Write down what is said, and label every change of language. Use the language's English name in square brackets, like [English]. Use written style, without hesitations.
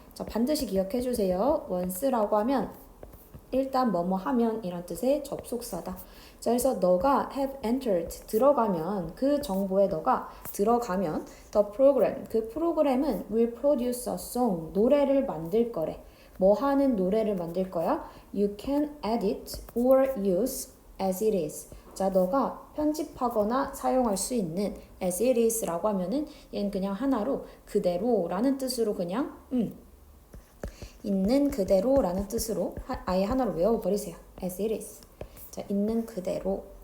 [Korean] 자, 반드시 기억해 주세요. once라고 하면 일단 뭐뭐 하면 이란 뜻의 접속사다. 자, 그래서 너가 [English] have entered [Korean] 들어가면 그 정보에 너가 들어가면 the program 그 프로그램은 [English] will produce a song [Korean] 노래를 만들 거래. 뭐 하는 노래를 만들 거야? [English] You can edit or use as it is. [Korean] 자, 너가 편집하거나 사용할 수 있는 as it is라고 하면은 얘는 그냥 하나로 그대로라는 뜻으로 그냥 있는 그대로라는 뜻으로 아예 하나로 외워버리세요. as it is. 자, 있는 그대로.